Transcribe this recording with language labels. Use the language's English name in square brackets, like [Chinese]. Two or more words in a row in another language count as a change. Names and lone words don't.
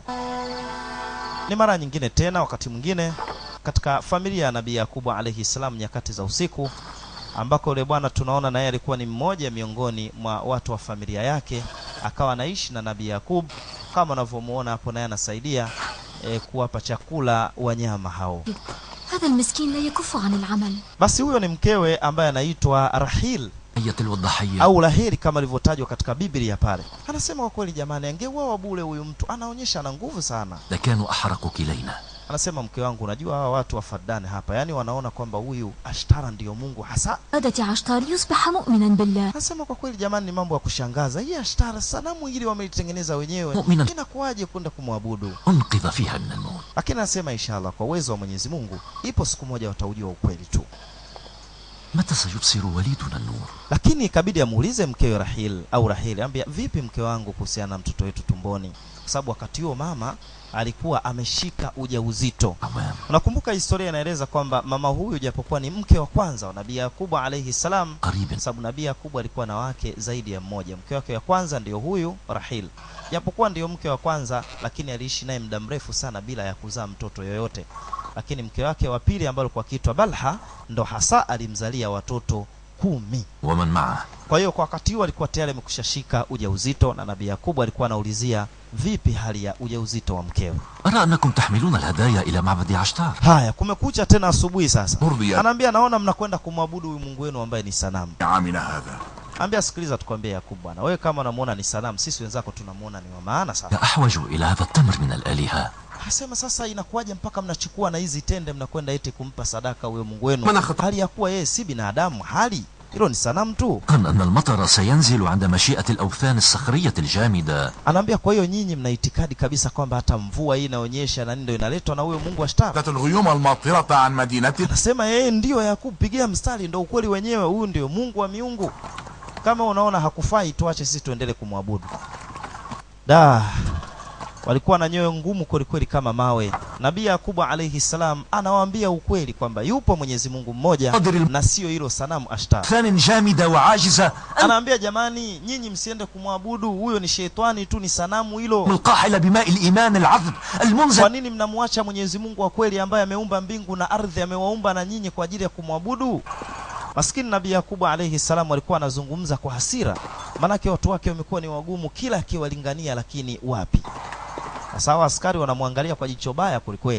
[Swahili] Ni mara nyingine tena, wakati mwingine katika familia ya Nabii Yakubu [Arabic] عليه السلام, [Swahili] nyakati za usiku, ambako yule bwana tunaona naye alikuwa ni mmoja miongoni mwa watu wa familia yake, akawa anaishi na Nabii Yakub kama unavyomuona hapo, naye anasaidia kuwapa chakula wanyama hao. [Arabic] هذا المسكين لا يكف عن العمل. [Swahili] Basi huyo ni mkewe ambaye anaitwa Rahil au Lahiri kama ilivyotajwa katika Biblia pale. Anasema kwa kweli jamani, angeuawa bure huyu mtu, anaonyesha ana nguvu sana. [Arabic] لكانوا أحرقوا كلينا. [Swahili] Anasema mke wangu, unajua hawa watu wa Fardani hapa, yani wanaona kwamba huyu Ashtara ndiyo Mungu hasa. [Arabic] أرادت عشتار يصبح مؤمنا بالله. [Swahili] Anasema kwa kweli jamani, ni mambo ya kushangaza. Hii Ashtara sanamu hili wamelitengeneza wenyewe, inakuwaje kwenda kumwabudu? [Arabic] أنقذ فيها من الموت. [Swahili] Lakini anasema inshallah kwa uwezo wa Mwenyezi Mungu ipo siku moja wataujua ukweli tu. [Arabic] متى سيبصر وليدنا النور؟ [Swahili] Lakini ikabidi amuulize mkewe Rahil au Rahil, ambia vipi mke wangu kuhusiana na mtoto wetu tumboni, kwa sababu wakati huo mama alikuwa ameshika ujauzito. Unakumbuka historia inaeleza kwamba mama huyu japokuwa ni mke wa kwanza wa Nabii Yakubu [Arabic] عليه السلام, [Swahili] sababu Nabii Yakubu alikuwa na wake zaidi ya mmoja. Mke wake wa kwanza ndio huyu Rahil, japokuwa ndio mke wa kwanza, lakini aliishi naye muda mrefu sana bila ya kuzaa mtoto yoyote. Lakini mke wake wa pili ambaye alikuwa akiitwa Balha ndo hasa alimzalia watoto 10. [Arabic] ومن معه. [Swahili] Kwa hiyo kwa wakati huo alikuwa tayari amekushashika ujauzito, na Nabii Yakubu alikuwa anaulizia vipi hali ya ujauzito wa mkeo. [Arabic] أرى أنكم تحملون الهدايا إلى معبد عشتار. [Swahili] Haya, kumekucha tena asubuhi sasa. [Arabic] مرضية [Swahili] Anaambia naona mnakwenda kumwabudu huyu Mungu wenu ambaye ni sanamu. [Arabic] عامنا هذا. [Swahili] Ambia sikiliza tukwambie Yakubu bwana, wewe kama unamuona ni sanamu, sisi wenzako tunamuona ni wa maana sana. [Arabic] أحوج إلى هذا التمر من الآلهة. [Swahili] Hasema sasa inakuwaje mpaka mnachukua na hizi tende mnakwenda eti kumpa sadaka huyo Mungu wenu, hali ya kuwa yeye si binadamu, hali hilo ni sanamu tu. [Arabic] أن المطر سينزل عند مشيئة الأوثان الصخرية الجامدة. [Swahili] Anaambia kwa hiyo nyinyi mna itikadi kabisa kwamba hata mvua hii inaonyesha na ndio inaletwa na huyo Mungu Ashtara. [Arabic] الغيوم الماطرة عن مدينتنا. [Swahili] Anasema yeye ndio Yakubu, pigia mstari, ndio ukweli wenyewe, huyu ndio Mungu wa miungu. Kama unaona hakufai, tuache sisi tuendelee kumwabudu. Walikuwa na nyoyo ngumu kweli kweli kama mawe. Nabii Yakubu [Arabic] عليه السلام [Swahili] anawaambia ukweli kwamba yupo Mwenyezi Mungu mmoja na sio hilo sanamu Ashtar. [Arabic] ثان جامدة وعاجزة. [Swahili] Anaambia jamani, nyinyi msiende kumwabudu, huyo ni shetani tu, ni sanamu hilo. [Arabic] القاحلة بماء الإيمان العذب المنزل. [Swahili] Kwa nini mnamwacha Mwenyezi Mungu wa kweli ambaye ameumba mbingu na ardhi, amewaumba na nyinyi kwa ajili ya kumwabudu? Maskini Nabii Yakubu [Arabic] عليه السلام [Swahili] alikuwa anazungumza kwa hasira, manake watu wake wamekuwa ni wagumu, kila akiwalingania lakini wapi. Sasa askari wanamwangalia kwa jicho baya kweli.